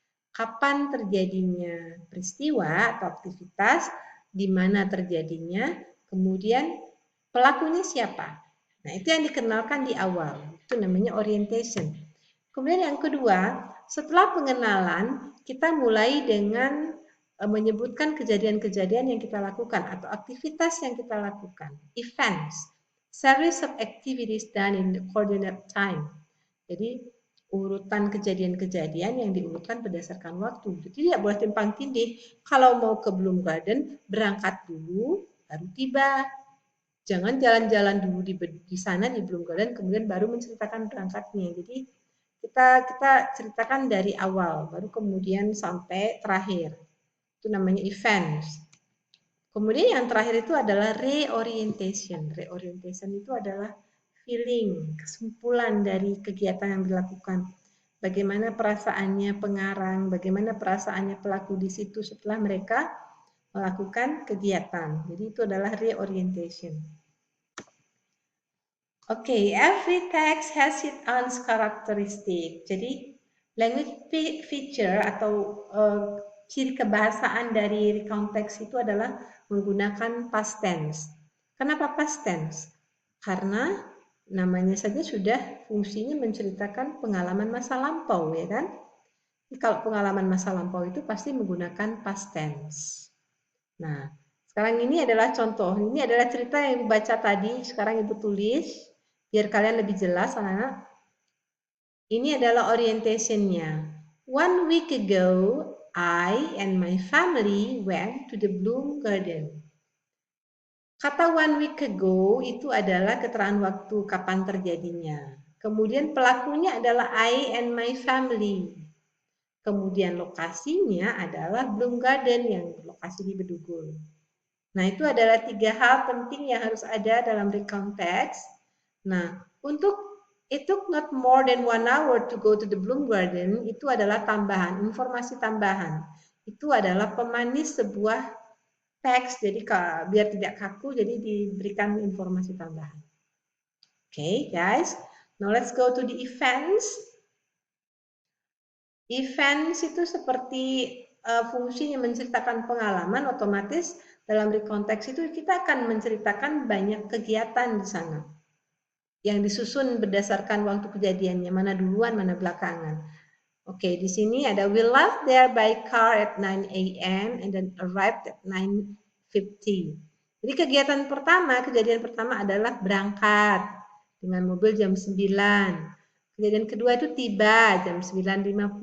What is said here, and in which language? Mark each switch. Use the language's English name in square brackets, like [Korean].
[Indonesian] Kapan terjadinya peristiwa atau aktivitas, di mana terjadinya, kemudian pelakunya siapa. Nah, itu yang dikenalkan di awal. Itu namanya orientation. Kemudian yang kedua, setelah pengenalan, kita mulai dengan menyebutkan kejadian-kejadian yang kita lakukan atau aktivitas yang kita lakukan. [English] Events, series of activities done in the coordinate time. [Indonesian] Jadi urutan kejadian-kejadian yang diurutkan berdasarkan waktu. Jadi tidak boleh timpang tindih. Kalau mau ke Bloom Garden, berangkat dulu, baru tiba. Jangan jalan-jalan dulu di sana di Bloom Garden, kemudian baru menceritakan berangkatnya. Jadi kita ceritakan dari awal, baru kemudian sampai terakhir. Itu namanya events. Kemudian yang terakhir itu adalah reorientation. Reorientation itu adalah feeling, kesimpulan dari kegiatan yang dilakukan. Bagaimana perasaannya pengarang, bagaimana perasaannya pelaku di situ setelah mereka melakukan kegiatan. Jadi itu adalah reorientation. [English] Okay, every text has its own characteristic. [Indonesian] Jadi language feature atau ciri kebahasaan dari recount text itu adalah menggunakan past tense. Kenapa past tense? Karena namanya saja sudah fungsinya menceritakan pengalaman masa lampau, ya kan? Jadi kalau pengalaman masa lampau itu pasti menggunakan past tense. Nah, sekarang ini adalah contoh. Ini adalah cerita yang Ibu baca tadi, sekarang Ibu tulis, biar kalian lebih jelas, anak-anak. Ini adalah orientationnya. [English] 1 week ago, I and my family went to the Bloom Garden. [Indonesian] Kata 1 week ago itu adalah keterangan waktu kapan terjadinya. Kemudian pelakunya adalah [English] I and my family. [Indonesian] Kemudian lokasinya adalah Bloom Garden yang berlokasi di Bedugul. Nah, itu adalah 3 hal penting yang harus ada dalam recount text. Nah, untuk [English] it took not more than 1 hour to go to the Bloom Garden, [Indonesian] itu adalah tambahan, informasi tambahan. Itu adalah pemanis sebuah teks, jadi biar tidak kaku, jadi diberikan informasi tambahan. [English] Okay, guys. Now let's go to the events. [Indonesian] Events itu seperti fungsinya menceritakan pengalaman, otomatis dalam recount text itu kita akan menceritakan banyak kegiatan di sana yang disusun berdasarkan waktu kejadiannya, mana duluan, mana belakangan. Oke, di sini ada [English] we left there by car at 9 a.m. and then arrived at 9:50. [Indonesian] Jadi kejadian pertama adalah berangkat dengan mobil jam 9. Kejadian kedua itu tiba jam 9:50.